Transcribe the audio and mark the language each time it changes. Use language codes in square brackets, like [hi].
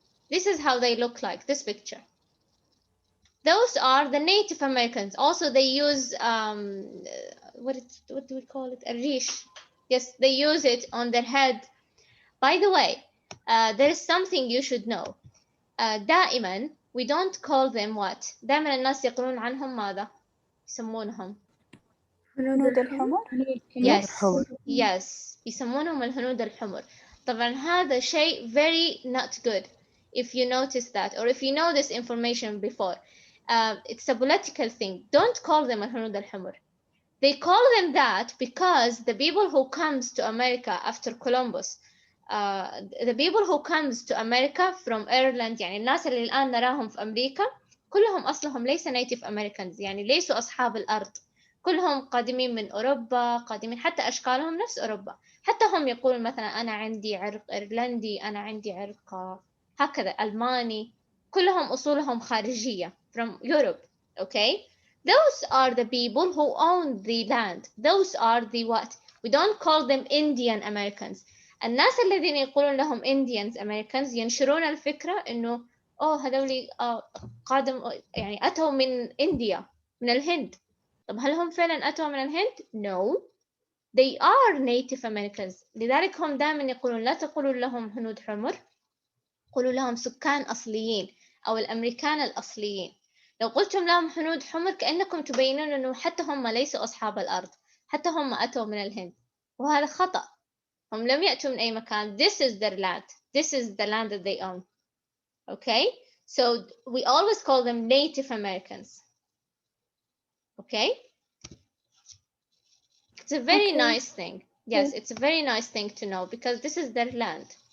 [en] This is how they look like, this picture. Those are the Native Americans. Also, they use, what do we call it? A rish. Yes, they use it on their head. By the way, there is something you should know. دائما, we don't call them what? [ar] دائما الناس يقولون عنهم ماذا؟ يسمونهم. هنود الحمر. Yes, يسمونهم الهنود الحمر. طبعا هذا شيء [en] very not good if you notice that, or if you know this information before. It's a political thing. Don't call them الهنود الحمر. They call them that because the people who comes to America after Columbus, the people who comes to America from Ireland, [ar] يعني الناس اللي الآن نراهم في أمريكا كلهم أصلهم ليس native Americans، يعني ليسوا أصحاب الأرض. كلهم قادمين من أوروبا، قادمين حتى أشكالهم نفس أوروبا. حتى هم يقولون مثلا أنا عندي عرق إيرلندي، أنا عندي عرق هكذا ألماني. كلهم أصولهم خارجية [en] from Europe. Okay? Those are the people who own the land. Those are the what? We don't call them Indian Americans. [ar] الناس الذين يقولون لهم Indians Americans ينشرون الفكرة إنه هذول قادم يعني أتوا من إنديا. من الهند. طب هل هم فعلا أتوا من الهند؟ No. [en] They are Native Americans. [ar] لذلك هم دائما يقولون لا تقولوا لهم هنود حمر، قولوا لهم سكان أصليين أو الأمريكان الأصليين. لو قلتم لهم هنود حمر كأنكم تبينون أنه حتى هم ليسوا أصحاب الأرض، حتى هم أتوا من الهند، وهذا خطأ. هم لم يأتوا من أي مكان. [en] This is their land. This is the land that they own. Okay? So we always call them Native Americans. Okay? It's a very nice thing. Yes, it's a very nice thing to know because this is their land.